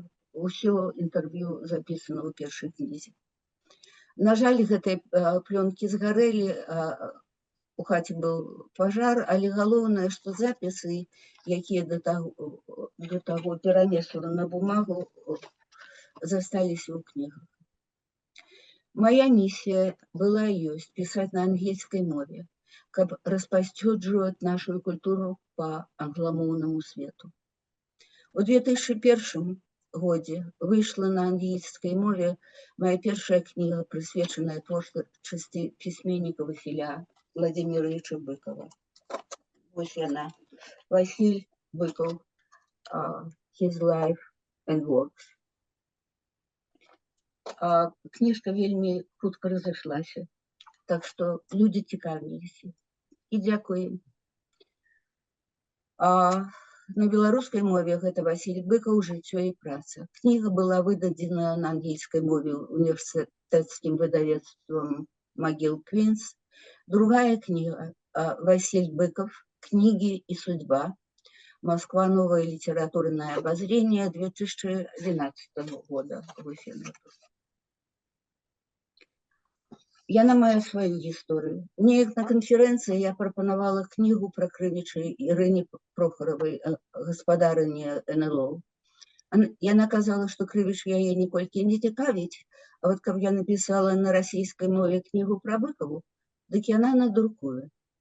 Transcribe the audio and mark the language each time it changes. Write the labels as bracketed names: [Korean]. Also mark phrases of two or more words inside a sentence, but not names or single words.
[Belarusian] Усё інтэрв'ю запісана ў першай кнізе. На жаль, гэтыя плёнкі згарэлі, у хаце быў пажар, але галоўнае, што запісы, якія да таго перанесла на бумагу, засталіся ў кнігах. [Russian] Моя миссия была и есть писать на английской мове, как распосредствовать нашу культуру по англомовному свету. В 2001 году вышла на английской мове моя первая книга, присвященная творчеству письменника Василия Владимировича Быкова. Вот она, Василь Быков, [English] His Life and Works. [Belarusian] Кніжка вельмі хутка разышлася, так што людзі цікавіліся. І дзякуем. На беларускай мове гэта Васіль Быкаў «Жыццё і праца». Кніга была выдадзена на англійскай мове універсітэцкім выдавецтвам «Могил Квинс». Другая кніга «Василь Быков. [Russian] Книги и судьба. Москва. Новое литературное обозрение» 2012 года. [Belarusian] Яна мае сваю гісторыю. Неяк на канферэнцыі я прапанавала кнігу пра Крывіча Ірыне Прохаравай, гаспадарыні НЛО. Яна казала, што Крывіч яе ніколькі не цікавіць, а вот каб я напісала на расійскай мове кнігу пра Быкаву, дык яна надрукуе.